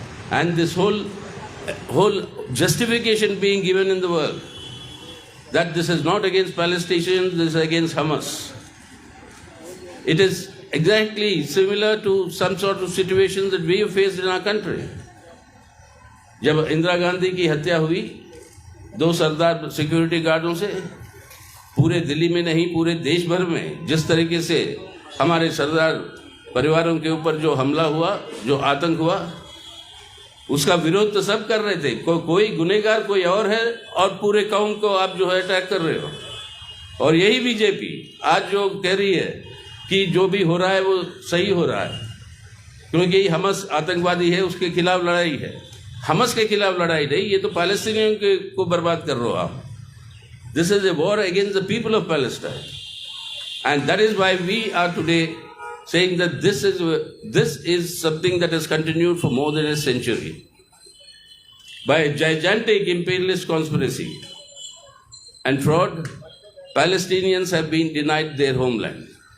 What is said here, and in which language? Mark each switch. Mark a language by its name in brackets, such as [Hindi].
[English] And this whole justification being given in the world that this is not against Palestinians, this is against Hamas. It is exactly similar to some sort of situations that we have faced in our country. [Hindi] जब इंदिरा गांधी की हत्या हुई 2 सरदार security गार्डों से, पूरे दिल्ली में नहीं पूरे देश भर में जिस तरीके से हमारे सरदार परिवारों के ऊपर जो हमला हुआ, जो आतंक हुआ, उसका विरोध तो सब कर रहे थे। कोई गुनहगार कोई और है और पूरे कौम को आप जो है अटैक कर रहे हो। और यही बीजेपी आज जो कह रही है कि जो भी हो रहा है वो सही हो रहा है, क्योंकि हमस आतंकवादी है, उसके खिलाफ लड़ाई है। हमस के खिलाफ लड़ाई नहीं, ये तो पैलेस्टीनियों को बर्बाद कर रहे हो आप। [English] This is a war against the people of Palestine. And that is why we are today saying that this is something that has continued for more than a century. By a gigantic imperialist conspiracy and fraud, Palestinians have been denied their homeland.